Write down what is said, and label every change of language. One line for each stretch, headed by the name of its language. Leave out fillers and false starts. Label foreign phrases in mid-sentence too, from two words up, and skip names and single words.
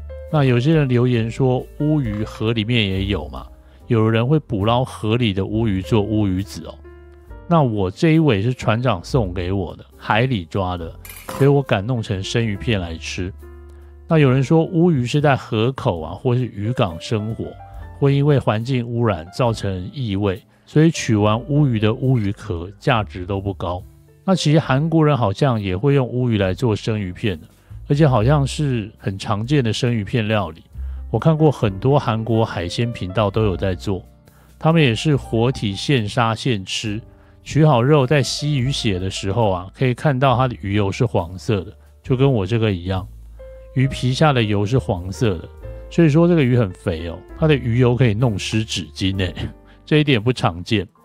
Chinese: 那有些人留言說烏魚河裡面也有嘛，有人會捕撈河裡的烏魚做烏魚子哦。那我這一尾是船長送給我的，海裡抓的，所以我敢弄成生魚片來吃。那有人說烏魚是在河口啊或是漁港生活，會因為環境污染造成異味，所以取完烏魚的烏魚殼價值都不高。那其實韓國人好像也會用烏魚來做生魚片的，而且好像是很常見的生魚片料理。我看過很多韓國海鮮頻道都有在做，他們也是活體現殺現吃，取好肉在吸魚血的時候啊，可以看到它的魚油是黃色的，就跟我這個一樣，魚皮下的油是黃色的，所以說這個魚很肥哦，它的魚油可以弄濕紙巾誒，這一點不常見。